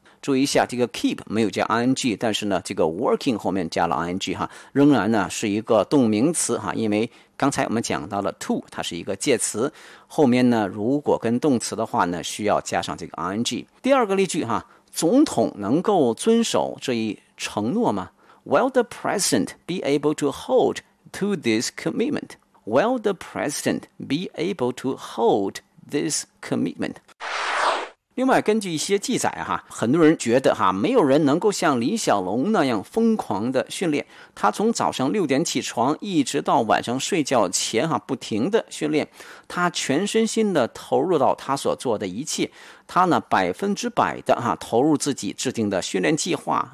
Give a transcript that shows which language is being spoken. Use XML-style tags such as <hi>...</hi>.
<zh>注意一下这个 keep 没有加 ing， 但是呢这个 working 后面加了 ing 哈，仍然呢是一个动名词哈，因为刚才我们讲到了 to， 它是一个介词，后面呢如果跟动词的话呢需要加上这个 ing。第二个例句哈，总统能够遵守这一承诺吗？</zh> <en>Will the president be able to hold to this commitment？ Will the president be able to hold this commitment？</en> <zh>另外根据一些记载哈，很多人觉得哈，没有人能够像李小龙那样疯狂的训练。他从早上6点起床一直到晚上睡觉前哈，不停的训练，他全身心的投入到他所做的一切，他呢100%的哈投入自己制定的训练计划。</zh>